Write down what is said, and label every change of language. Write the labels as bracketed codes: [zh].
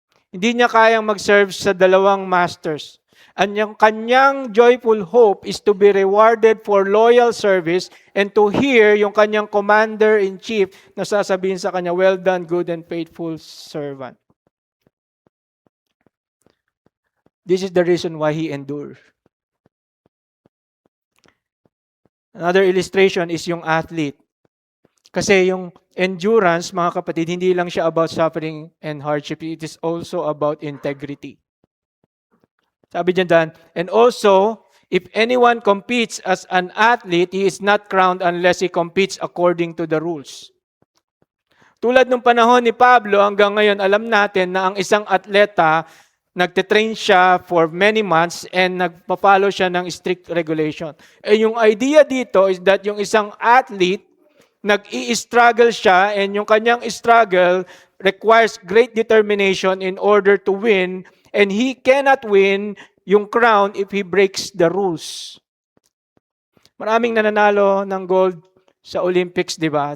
[tl] Hindi niya kayang mag-serve sa dalawang masters. [en] And [tl] yung kanyang [en] joyful hope is to be rewarded for loyal service and to hear yung kanyang commander-in-chief [tl] na sasabihin sa kanya, [en] well done, good and faithful servant. This is the reason why he endures. Another illustration is yung athlete. [tl] Kasi yung [en] endurance, [tl] mga kapatid, hindi lang siya [en] about suffering and hardship. It is also about integrity. [tl] Sabi diyan dan, [en] and also, if anyone competes as an athlete, he is not crowned unless he competes according to the rules. [tl] Tulad ng panahon ni Pablo, hanggang ngayon, alam natin na ang isang atleta, nagtitrain siya [en] for many months and [tl] nagpa-follow siya ng [en] strict regulation. [tl] Eh yung [en] idea dito is that yung isang athlete, [tl] nag-i-struggle siya [en] and [tl] yung kanyang [en] struggle requires great determination in order to win. And he cannot win [tl] yung [en] crown if he breaks the rules. [tl] Maraming nananalo ng gold sa Olympics, di ba?